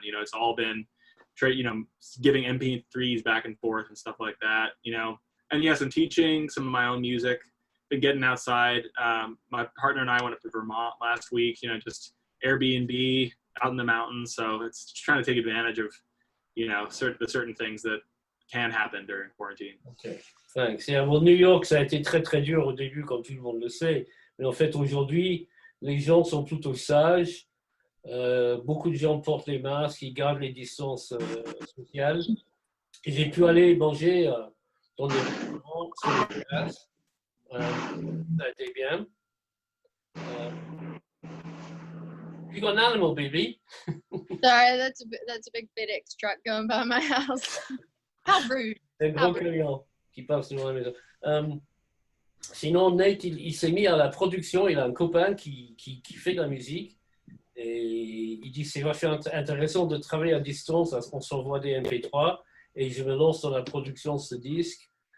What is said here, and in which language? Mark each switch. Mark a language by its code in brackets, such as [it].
[en] It's all been giving MP3s back and forth and stuff like that, and yes, I'm teaching some of my own music, been getting outside. My partner and I went up to Vermont last week, just Airbnb out in the mountains. So it's just trying to take advantage of, certain things that can happen during quarantine. Okay, thanks. Yeah, well, [fr] New York, ça a été très très dur au début, comme tout le monde le sait. Mais en fait, aujourd'hui, les gens sont plutôt sages. Beaucoup de gens portent les masques, ils gardent les distances sociales. Et j'ai pu aller manger dans des restaurants sur les terrasses. Ça a été bien. [en] You got an animal, baby? Sorry, that's a big FedEx truck going by my house. How rude. [fr] C'est un gros camion qui passe devant la maison. Sinon, Nate, il s'est mis à la production. Il a un copain qui fait de la musique. Et il dit c'est vachement intéressant de travailler à distance. On s'envoie des MP3 et je me lance dans la production de ce disque.